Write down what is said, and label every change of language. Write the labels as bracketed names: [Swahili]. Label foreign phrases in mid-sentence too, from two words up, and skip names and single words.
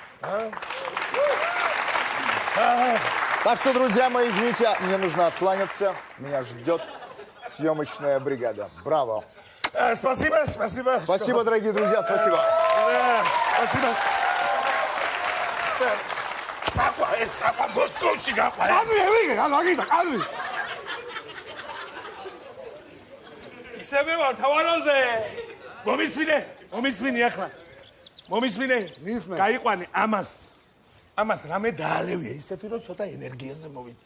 [Russian] Так что, друзья мои, извините, мне нужно откланяться. Меня ждет съемочная бригада. Браво. Спасибо. Спасибо, дорогие друзья, спасибо. [Georgian] Спасибо. Московში გაყვა. ანუ ისევე ვარ თავაროზე. მომისმინე ახლა. მისმენ. გაიყვანი ამას რამე დაალევია ისეთი რომ ცოტა ენერგიაზე მოვიდეს.